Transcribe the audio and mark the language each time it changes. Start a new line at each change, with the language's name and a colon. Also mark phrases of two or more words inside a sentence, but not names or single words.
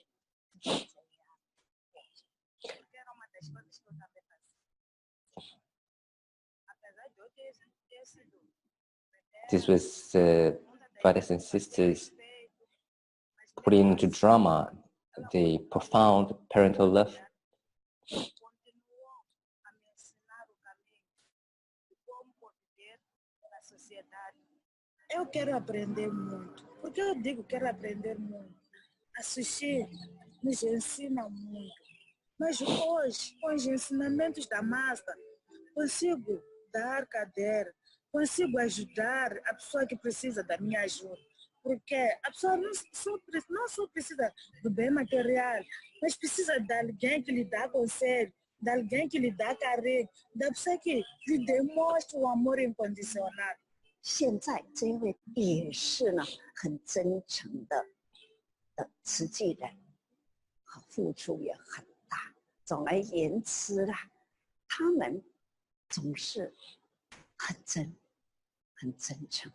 English: This was brothers and sisters putting into drama the profound parental love.
Portuguese: Eu quero aprender muito. Por que eu digo quero aprender muito? Assistir nos ensina muito. Mas hoje, com os ensinamentos da Master, consigo dar cadeira, consigo ajudar a pessoa que precisa da minha ajuda. Porque a pessoa não só precisa do bem material, mas precisa de alguém que lhe dá conselho, de alguém que lhe dá carinho, da pessoa que lhe demonstra o amor incondicional.
Chinese: 现在这位也是呢，很真诚的慈济人，付出也很大。总而言之啦，他们总是很真诚。